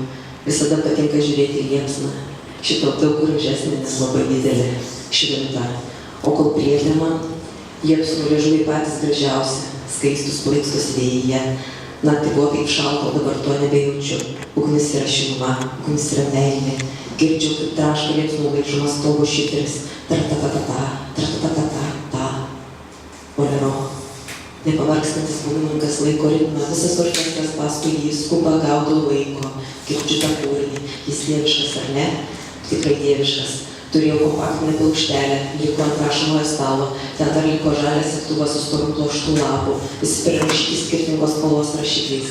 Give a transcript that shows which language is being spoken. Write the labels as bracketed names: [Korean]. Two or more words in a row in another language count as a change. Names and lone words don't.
[Lithuanian] Visada patinka žiūrėti į liepsną. Šito daug gražesnė, nes labai didelė, šventa. O kol priedė man, liepsnų liežuviai patys gražiausi, skaistus plaikstos vėjyje. Naktį buvo taip šalta, o dabar to nebejaučiu. Ugnis yra šiluma, ugnis yra meilė. Girdžiu, kaip traška liepsnų laižumas stogo šifris. Tra-ta-ta-ta-ta, tra-ta-ta-ta-ta. Bolero. Nepavarkstantis būgnininkas laiko ritmą, visas orkestras paskui jį skuba gaudo laiko. Girdžiu tą kūrinį, jis dieviškas ar ne? Tikrai dieviškas. Turėjau kompaktinę plokštelę, liko ant rašomojo stalo, ten dar liko žalias segtuvas su storu pluoštų lapų, visi prirašyti skirtingos spalvos rašikliais.